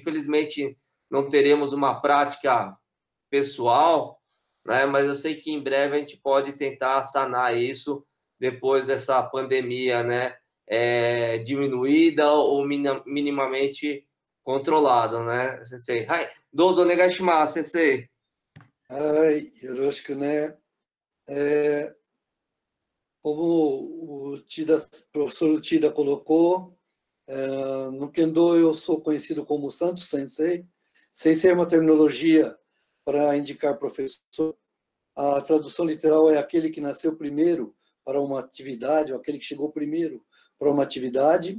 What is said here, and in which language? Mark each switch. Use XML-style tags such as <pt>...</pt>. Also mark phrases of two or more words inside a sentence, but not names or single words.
<pt>Infelizmente, não teremos uma prática pessoal, né, mas eu sei que em breve a gente pode tentar sanar isso depois dessa pandemia, né, diminuída ou minimamente controlada, né, sensei?</pt> <ja>はい、どうぞお願いします、先生. はい、よろしくね。</ja> <pt>como o professor Tida colocou, no Kendo eu sou conhecido como Santo Sensei. Sensei é uma terminologia para indicar professor. A tradução literal é aquele que nasceu primeiro para uma atividade, ou aquele que chegou primeiro para uma atividade.</pt>